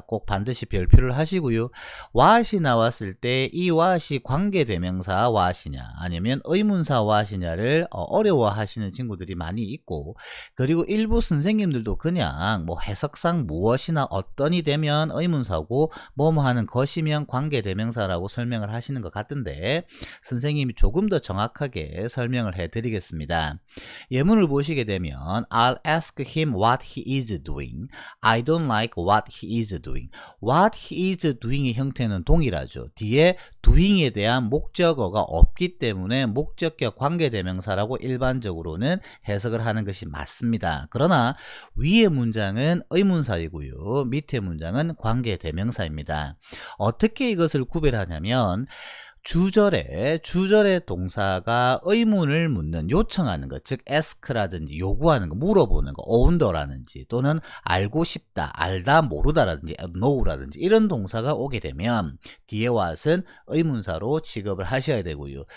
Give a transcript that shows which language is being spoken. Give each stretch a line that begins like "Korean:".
Korean: 꼭 반드시 별표를 하시고요. what이 나왔을 때 이 what이 관계대명사 what이냐 아니면 의문사 what이냐를 어려워 하시는 친구들이 많이 있고, 그리고 일부 선생님들도 그냥 뭐 해석 문학상 무엇이나 어떤이 되면 의문사고 뭐뭐 하는 것이면 관계대명사라고 설명을 하시는 것 같은데 선생님이 조금 더 정확하게 설명을 해드리겠습니다. 예문을 보시게 되면
English: I'll ask him what he is doing. I don't like what he is doing. What he is doing
Korean: 의 형태는 동일하죠. 뒤에 doing에 대한 목적어가 없기 때문에 목적격 관계대명사라고 일반적으로는 해석을 하는 것이 맞습니다. 그러나 위의 문장은 의문사이고요. 밑의 문장은 관계대명사입니다. 어떻게 이것을 구별하냐면 주절의 동사가 의문을 묻는 요청하는 것, 즉 ask라든지 요구하는 거, 물어보는 거, wonder라든지 또는 알고 싶다, 알다, 모르다라든지 know라든지 이런 동사가 오게 되면 뒤에 what은 의문사로 취급을 하셔야 되고요.